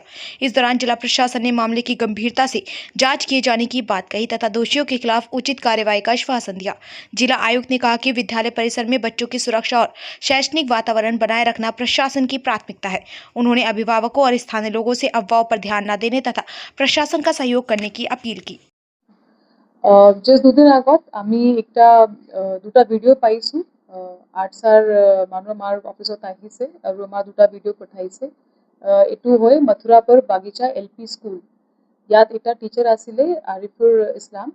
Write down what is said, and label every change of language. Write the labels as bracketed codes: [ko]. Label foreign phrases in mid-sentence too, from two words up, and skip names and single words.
[hi] इस दौरान जिला प्रशासन ने मामले की गंभीरता से जांच किए जाने की बात कही तथा दोषियों के खिलाफ उचित कार्रवाई का आश्वासन दिया। जिला आयुक्त ने कहा कि विद्यालय परिसर में बच्चों की सुरक्षा और शैक्षणिक वातावरण बनाए रखना प्रशासन की प्राथमिकता है। उन्होंने अभिभावकों और स्थानीय लोगों से अफवाहों पर ध्यान न देने तथा प्रशासन का सहयोग करने की अपील की। [as] জাষ্ট দুদিন আগত আমি দুটা ভিডিঅ' পাইছোঁ। আৰ্টছাৰ মানুহ আমাৰ অফিচত আহিছে আৰু আমাৰ দুটা ভিডিঅ' পঠাইছে। এইটো হয় মথুৰাপুৰ বাগিচা LP স্কুল। ইয়াত এটা টিচাৰ আছিলে আৰিফুৰ ইছলাম।